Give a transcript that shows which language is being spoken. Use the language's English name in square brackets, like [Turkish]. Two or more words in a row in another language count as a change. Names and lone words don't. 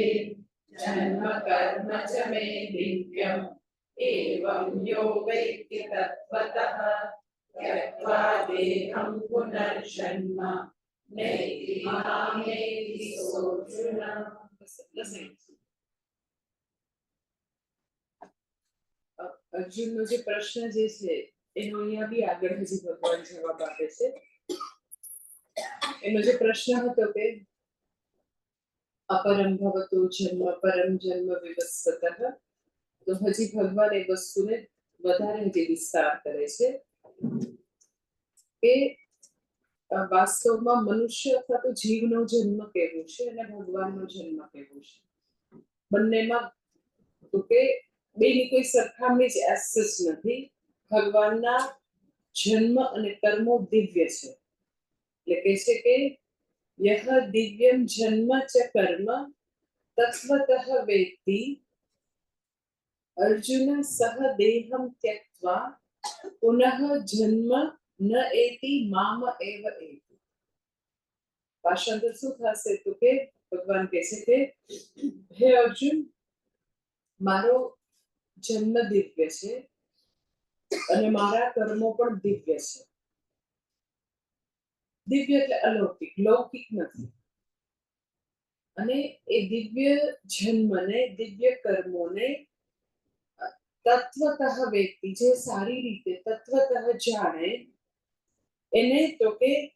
[Sanskrit] जन्म कर्म च मे दिव्यम् एवं यो वेत्ति तत्त्वतः त्यक्त्वा देहं पुनर्जन्म नैति मामेति सोऽर्जुन। [Gujarati] अर्जुन નો જે પ્રશ્ન જે છે એનો અહીંયા બી આગળ હજી ભગવાન જવાબ આપે છે। એનો જે પ્રશ્ન હતો કે [Sanskrit] अपरम भवतो जन्म परम जन्म विवस्वतः, [Gujarati] તો હજી ભગવાન એ વસ્તુને વધારે હજી વિસ્તાર કરે છે કે વાસ્તવમાં મનુષ્ય અથવા તો જીવનો જન્મ કેવો છે અને ભગવાનનો જન્મ કેવો છે। બંનેમાં તો કે બેની કોઈ સરખામણી જ એસેસ નથી। ભગવાનના જન્મ અને કર્મો દિવ્ય છે। એટલે કહે છે કે [Sanskrit] यह दिव्यं जन्म च कर्म तत्त्वतः वेत्ति अर्जुन सह देहं त्यक्त्वा पुनः जन्म न एति माम एव एति। [Gujarati] भाषांतर શું થશે તો કે ભગવાન કહે છે કે હે અર્જુન મારો જન્મ દિવ્ય છે અને મારા કર્મો પણ દિવ્ય છે। દિવ્ય એટલે અલૌકિક, લૌકિક નથી। અને એ દિવ્ય જન્મને દિવ્ય કર્મોને તત્વતઃ વ્યક્તિ જે સારી રીતે તત્વતઃ જાણે એને તો કે